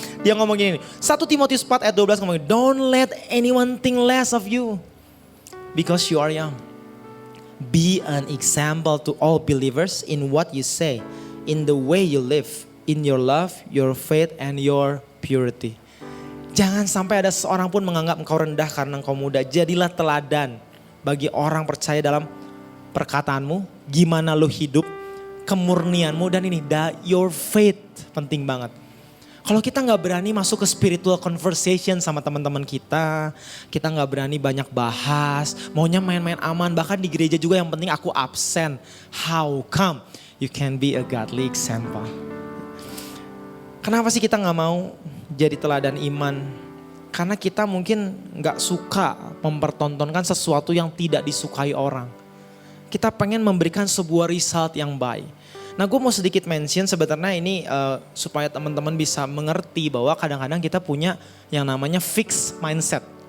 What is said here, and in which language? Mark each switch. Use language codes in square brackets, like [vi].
[id] Dia ngomong gini, 1 Timotius 4 ayat 12 ngomong, [en] don't let anyone think less of you because you are young. Be an example to all believers in what you say, in the way you live, in your love, your faith, and your purity. [id] Jangan sampai ada seorang pun menganggap engkau rendah karena engkau muda. Jadilah teladan bagi orang percaya dalam perkataanmu, gimana lu hidup, kemurnianmu dan ini, [en] your faith, [id] penting banget. Kalau kita nggak berani masuk ke spiritual conversation sama teman-teman kita nggak berani banyak bahas, maunya main-main aman, bahkan di gereja juga yang penting aku absen. [en] How come you can be a godly example? [id] Kenapa sih kita nggak mau jadi teladan iman? Karena kita mungkin nggak suka mempertontonkan sesuatu yang tidak disukai orang. Kita pengen memberikan sebuah result yang baik. Nah gue mau sedikit mention sebenarnya ini supaya teman-teman bisa mengerti bahwa kadang-kadang kita punya yang namanya fixed mindset.